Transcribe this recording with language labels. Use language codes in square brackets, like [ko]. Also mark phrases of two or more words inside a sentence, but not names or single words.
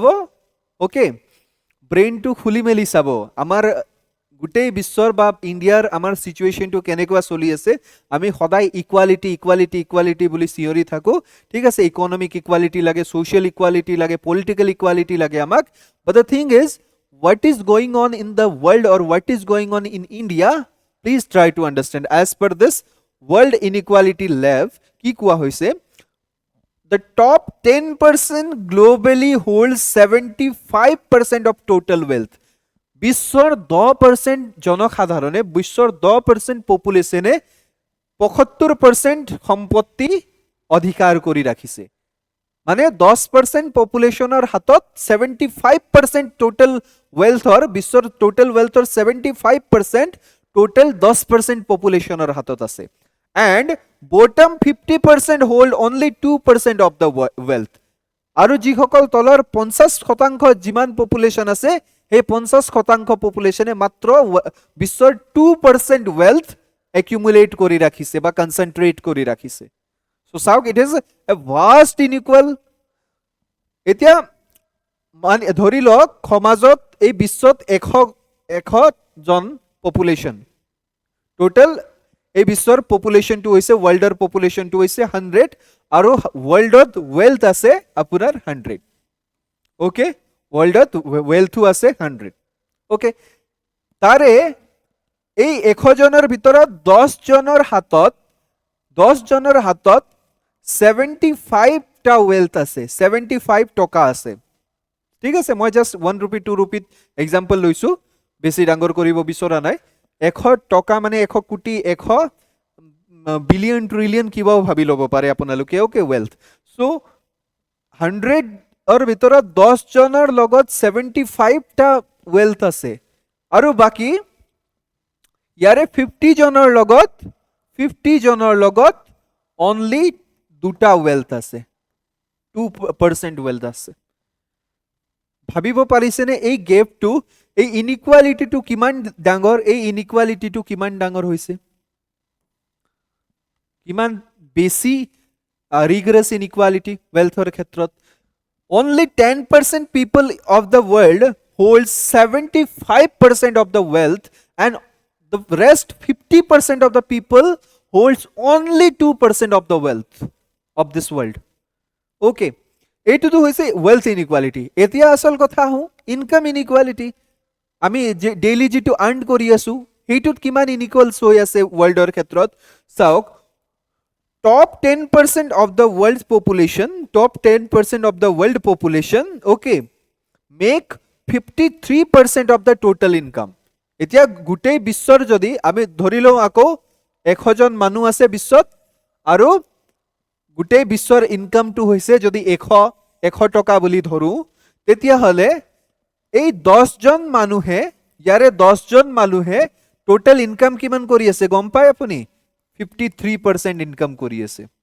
[as] ওকে, ব্রেইনটো খুলি মেলি চাব, আমাৰ গোটেই বিশ্বৰ বা ইণ্ডিয়াৰ আমাৰ সিচুৱেশনটো কেনেকুৱা চলি আছে. আমি সদায় [en] equality equality equality [as] বুলি চিঞৰি থাকো, ঠিক আছে, [en] economic equality [as] লাগে, [en] social equality [as] লাগে, [en] political equality [as] লাগে আমাক. [en] but the thing is, what is going on in the world or what is going on in India, please try to understand. As per this, World Inequality Lab [as] কি কোৱা হৈছে [en] the top 10% globally holds 75% of total wealth. [as] বিশ্বৰ 10% জনসাধাৰণে বিশ্বৰ 10% পপুলেশ্যনে 75% সম্পত্তি অধিকাৰ কৰি ৰাখিছে মানে 10% পপুলেশ্যনৰ হাতত 75% [en] total wealthৰ [as] বিশ্বৰ [en] total wealthৰ [as] 75% টোটাল 10% পপুলেশ্যনৰ হাতত আছে [en] and bottom 50% hold only 2% of the wealth [as] আৰু যিসকল তলৰ 50% যিমান পপুলেশ্যন আছে এই 50% পপুলেশ্যনে মাত্ৰ বিশ্বৰ 2% [en] wealth accumulate [as] কৰি ৰাখিছে বা কনসেন্ট্ৰেট কৰি ৰাখিছে so চাওক [en] it is a vast inequal [as] এতিয়া মানে ধৰি লওক সমাজত এই বিশ্বত 100 জন পপুলেশ্যন টোটাল এই বিশ্বৰ পপুলেশ্যনটো হৈছে ওয়াৰ্ল্ডৰ পপুলেশ্যনটো হৈছে 100 আৰু ওয়াৰ্ল্ডত ওয়েলথ আছে আপোনাৰ 100 ওকে ওয়াৰ্ল্ডত ওয়েলথও আছে 100 ওকে তাৰে এই 100 জনৰ ভিতৰত 10 জনৰ হাতত 75 টা ওয়েলথ আছে 75 টকা আছে ঠিক আছে মই জাস্ট [en] 1 rupee 2 rupee example [as] লৈছো বেছি ডাঙৰ কৰিব বিচৰা নাই 100 টকা মানে 100 কোটি 100 বিলিয়ন ট্ৰিলিয়ন কিবাও ভাবি ল'ব পাৰে আপোনালোকে [en] okay wealth so [as] 100 অৰ ভিতৰত 10 জনৰ লগত 75 টা ওয়েলথ আছে আৰু বাকি ইয়াৰে 50 জনৰ লগত only দুটা ওয়েলথ আছে 2% wealth আছে ভাবিব পাৰিছেনে এই গেপটো এই ইনইকুয়ালিটিটো কিমান ডাঙৰ এই ইনইকুয়ালিটিটো কিমান ডাঙৰ হৈছে কিমান বেছি ৰিগ্ৰেছ ইনইকুয়ালিটি wealthৰ ক্ষেত্ৰত [en] only 10% people of the world holds 75% of the wealth and the rest 50% of the people holds only 2% of the wealth of this world okay [as] এইটো তো হৈছে [en] wealth inequality [as] এতিয়া আসল কথা হু [en] income inequality [as] আমি ডেইলি যেটো আর্ন কৰি আছো হেইটোত কিমান ইনইকুয়ালস হৈ আছে ওয়ার্ল্ডৰ ক্ষেত্ৰত চাওক [en] top 10% of the world's population okay make 53% of the total income [as] এতিয়া গোটেই বিশ্বৰ যদি আমি ধৰি লওঁ আকৌ 100 জন মানুহ আছে বিশ্বত আৰু গোটেই বিশ্বৰ ইনকামটো হৈছে যদি 100 টকা বুলি ধৰো তেতিয়া হলে এই 10 জন মানুহে ইয়াৰে 10 জন মানুহে টোটাল ইনকাম কিমান কৰি আছে গম পায় আপুনি 53% ইনকাম কৰি আছে